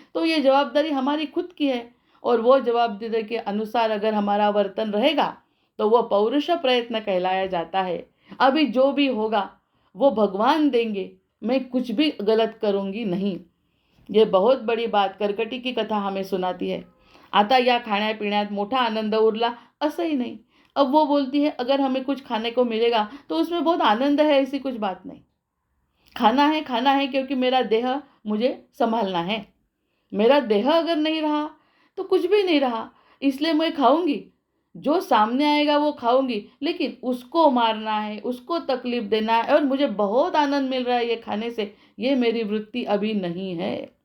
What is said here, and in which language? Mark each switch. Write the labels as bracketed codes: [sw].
[hi] तो ये जवाबदारी हमारी खुद की है और वो जवाबदारी के अनुसार अगर हमारा वर्तन रहेगा तो वो पौरुष प्रयत्न कहलाया जाता है. अभी जो भी होगा वो भगवान देंगे, मैं कुछ भी गलत करूँगी नहीं. ये बहुत बड़ी बात कर्कटी की कथा हमें सुनाती है. [mr] आता या खाण्यापिण्यात मोठा आनंद उरला असं ही नहीं. [hi] अब वो बोलती है अगर हमें कुछ खाने को मिलेगा तो उसमें बहुत आनंद है, ऐसी कुछ बात नहीं. खाना है क्योंकि मेरा देह मुझे संभालना है. मेरा देह अगर नहीं रहा तो कुछ भी नहीं रहा, इसलिए मैं खाऊंगी. जो सामने आएगा वो खाऊंगी, लेकिन उसको मारना है, उसको तकलीफ देना है और मुझे बहुत आनंद मिल रहा है ये खाने से, ये मेरी वृत्ति अभी नहीं है.